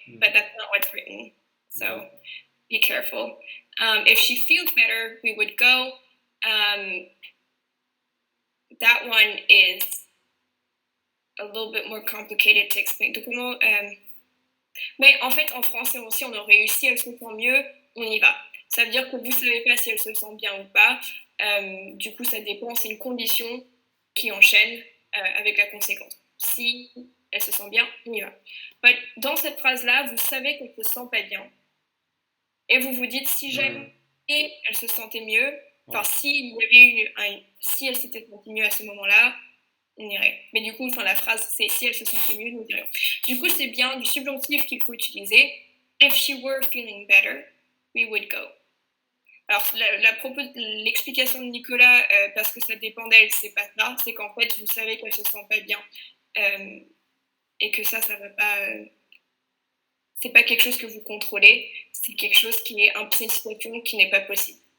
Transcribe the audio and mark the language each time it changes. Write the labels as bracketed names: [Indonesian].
[English] But that's not what's written. So be careful. If she feels better, we would go. That one is a little bit more complicated to explain. [French] Donc, comment, mais en fait, en français aussi, on aurait eu si elle se sent mieux, on y va. Ça veut dire que vous ne savez pas si elle se sent bien ou pas. Du coup, ça dépend. C'est une condition qui enchaîne avec la conséquence. Si elle se sent bien, on y va. But dans cette phrase-là, vous savez qu'elle ne se sent pas bien. Et vous vous dites, si jamais elle se sentait mieux, enfin, si elle s'était sentie mieux à ce moment-là, on irait. Mais du coup, la phrase, c'est si elle se sentait mieux, nous irions. Du coup, c'est bien du subjonctif qu'il faut utiliser. [English] If she were feeling better, we would go. [French] Alors, l'explication de Nicolas, parce que ça dépend d'elle, c'est pas ça. C'est qu'en fait, vous savez qu'elle se sent pas bien. Et que ça va pas... c'est pas quelque chose que vous contrôlez. C'est quelque chose qui est une situation qui n'est pas possible.